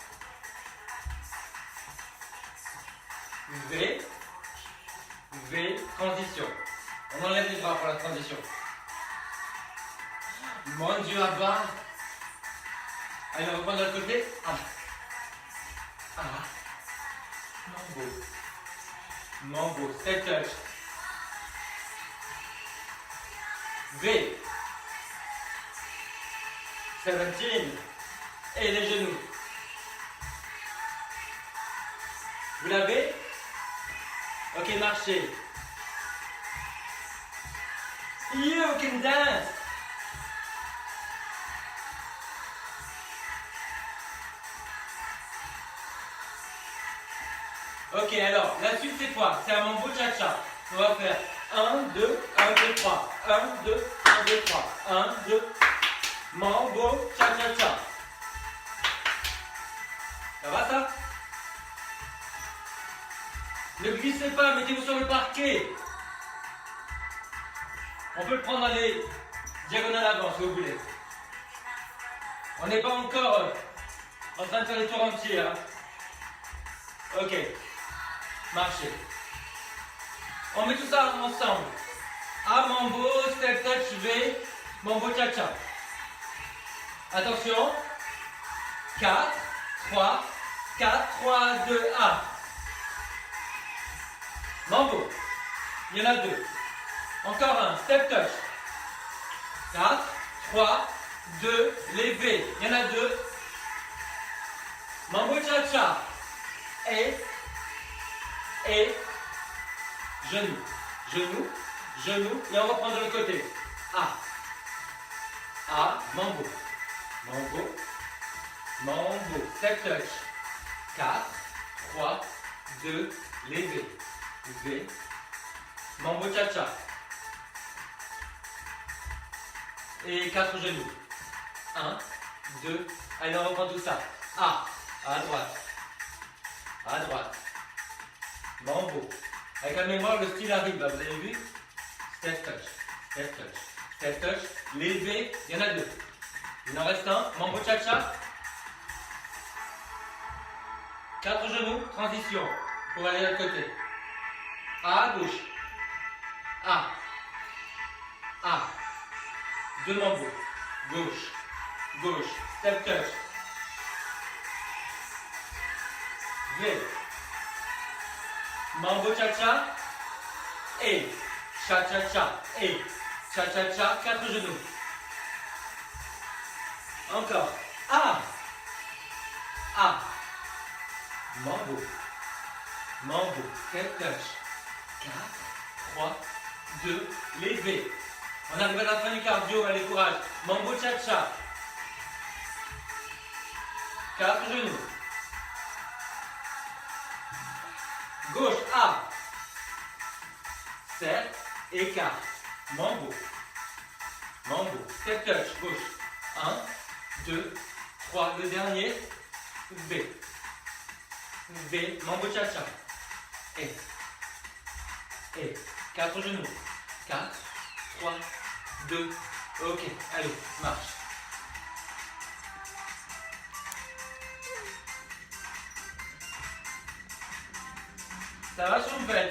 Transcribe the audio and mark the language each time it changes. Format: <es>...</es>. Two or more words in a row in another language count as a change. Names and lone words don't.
<fr>V. V, transition. On enlève les bras pour la transition. Mon Dieu, Abba. Allez, on reprend de l'autre côté. Ah. Ah. Mambo. Mambo,</fr> <en>step touch. V.</en> <fr>17. Et les genoux. Vous l'avez? Ok, marchez.</fr> <en>You can dance.</en> <fr>Ok, alors, la suite c'est quoi? C'est un mambo cha-cha. On va faire 1, 2, 1, 2, 3. 1, 2, 1, 2, 3. 1, 2. Mambo cha-cha-cha. Ça va ça? Ne glissez pas, mettez-vous sur le parquet. On peut le prendre dans les diagonales avant si vous voulez. On n'est pas encore en train de faire les tours entiers. Hein. Ok. Marchez. On met tout ça ensemble. A,</fr> <en>mambo, step touch, V, mambo cha-cha.</en> <fr>Attention. 4, 3, 4, 3, 2, A. Mambo. Il y en a 2. Encore un.</fr> <en>Step touch.</en> <fr>4, 3, 2, les V. Il y en a 2. Mambo cha-cha. Et, genou. Genou, genou. Et on reprend de l'autre côté. A, mambo. Mambo. Mambo.</fr> <en>Step touch.</en> <fr>4, 3, 2, les V. V. Mambo cha-cha. Et 4 genoux. 1, 2. Allez, on reprend tout ça. A, à droite. À droite. Mambo. Avec la mémoire, le style arrive, là, vous avez vu?</fr> <en>Step touch. Step touch. Step touch.</en> <fr>Les V, il y en a 2. Il en reste un. Mambo cha-cha. 4 genoux, transition. Pour aller de l'autre côté. A à gauche. A. 2 mambo. Gauche. Gauche.</fr> <en>Step touch. V.</en> <fr>Mambo cha-cha. Et. Cha-cha-cha. Et. Cha-cha-cha. 4 genoux. Encore. A. Mambo. Mambo.</fr> <en>Step touch. 4, 3, 2,</en> <fr>les V. On arrive à la fin du cardio, allez courage. Mambo cha-cha. 4 genoux. Gauche, A. Serre, écart. Mambo. Mambo.</fr> <en>Step touch,</en> <fr>gauche. 1, 2, 3. Le dernier. V. V. Mambo cha-cha. Et. 4 genoux. 4, 3, 2. Ok, allez, marche. Ça va, Choupette?</fr>